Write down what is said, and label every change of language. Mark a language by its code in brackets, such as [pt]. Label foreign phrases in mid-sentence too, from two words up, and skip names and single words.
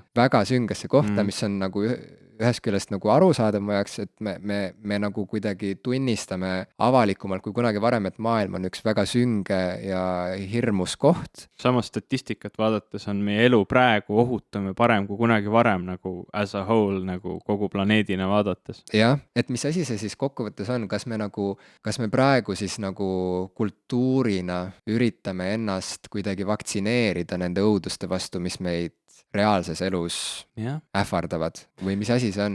[et] Väga süngesse kohta, mis on nagu ühest küljest nagu arusaadav mu jaoks, et me nagu kuidagi tunnistame avalikumalt kui kunagi varem, et maailm on üks väga sünge ja hirmus koht. Samas statistikat vaadates on meie elu praegu ohutum ja parem kui kunagi varem nagu [en] as a whole [et] nagu kogu planeedina vaadates. Jah, et mis asi see siis kokkuvõttes on, kas me praegu siis nagu kultuurina üritame ennast kuidagi vaktsineerida nende õuduste vastu, mis meid reaalses elus ähvardavad või mis asi see on?